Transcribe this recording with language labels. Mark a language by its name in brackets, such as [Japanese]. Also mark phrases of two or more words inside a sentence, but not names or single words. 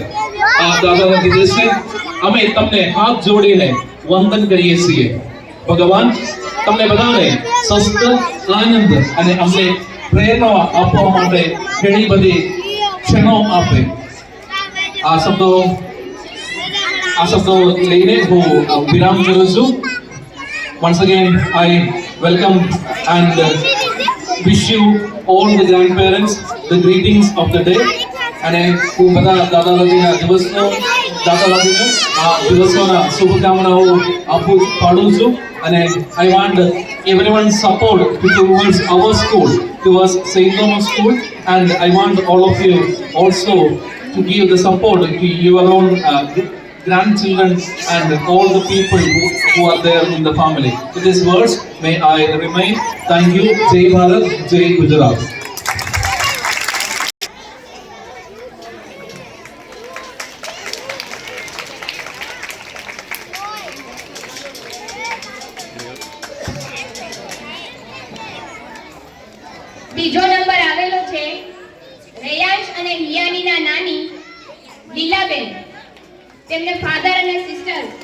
[Gujarati] આ દાદા દાદી દિવસે અમે તમને હાથ જોડીને વંદન કરીએ છીએ. ભગવાન તમને બધાને સ્વસ્થ, આનંદ અને અમને પ્રેરણા આપવા માટે ઘણી બધી ક્ષણો આપે. આ શબ્દો લઈને હું વિરામ કરું છું. [English] Once again, I welcome and wish you all the grandparents the greetings of the day. [Gujarati] અને હું બધા દાદા દાદીના દિવસોના શુભકામનાઓ આપું પાડું છું. [English] અને I want everyone's support towards our school, towards St. Thomas School, and I want all of you also to give the support to your own grandchildren and all the people who are there in the family. With these words, may I remain. Thank you. [Gujarati] Jai Bharat, Jai Gujarat. બીજો નંબર આવેલો છે રેયાંશ અને હિયાનીના નાની લીલાબેન, તેમને ફાધર અને સિસ્ટર.